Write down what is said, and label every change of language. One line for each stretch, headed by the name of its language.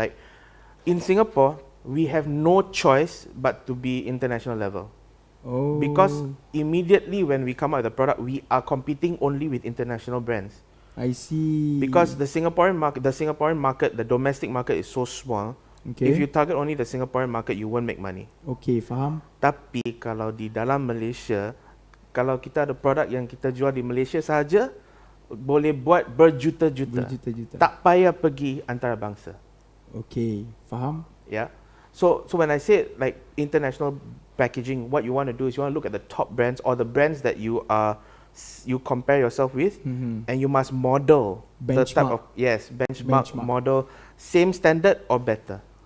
English: Like in Singapore, we have no choice but to be international level. Oh. Because immediately when we come out with the product, we are competing only with international brands. I see. Because the Singaporean market, the domestic market is so small. Okay. If you target only the Singaporean market, you won't make money.
Malay: Okay, faham. Tapi kalau di dalam Malaysia, kalau kita ada produk yang kita jual di Malaysia sahaja, boleh buat berjuta-juta. Berjuta-juta. Tak payah pergi antarabangsa. Okay, faham.
English: Yeah. So when I say like international packaging, what you want to do is you want to look at the top brands or the brands that you compare yourself with, and you must model the type of benchmark, model, same standard or better.